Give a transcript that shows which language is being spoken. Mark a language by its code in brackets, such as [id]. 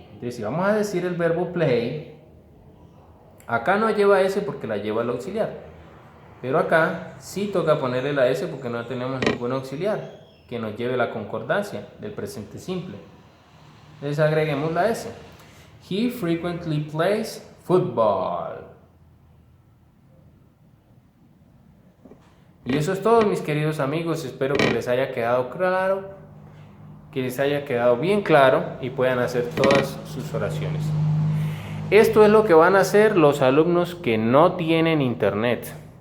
[es] Entonces, si vamos a decir el verbo play, acá no lleva S porque la lleva el auxiliar. Pero acá sí toca ponerle la S porque no tenemos ningún auxiliar que nos lleve la concordancia del presente simple. Entonces agreguemos la S. [en] He frequently plays football. [es] Y eso es todo, mis queridos amigos. Espero que les haya quedado claro, que les haya quedado bien claro y puedan hacer todas sus oraciones. Esto es lo que van a hacer los alumnos que no tienen internet.